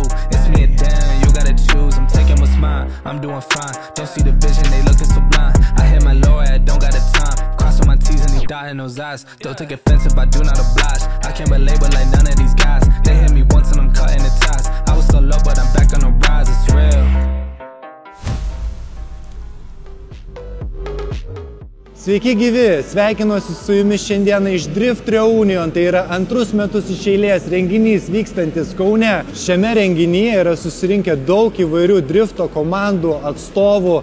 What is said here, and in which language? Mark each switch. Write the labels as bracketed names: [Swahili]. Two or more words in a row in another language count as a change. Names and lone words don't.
[English] It's me and Dan, you gotta choose. I'm taking what's mine, I'm doing fine. Don't see the vision, they looking so blind. I hit my low, I don't got the time. Crossing my T's and they dotting those eyes. Don't take offense if I do not oblige. I can't be labeled like none of these guys. They hit me once and I'm cutting the ties. I was so low, but I'm back on the rise, it's real. [Lithuanian] Sveiki gyvi, sveikinuosi su jumis šiandieną iš Drift Reunion, tai yra antrus metus iš eilės renginys vykstantis Kaune. Šiame renginyje yra susirinkę daug įvairių drifto komandų atstovų.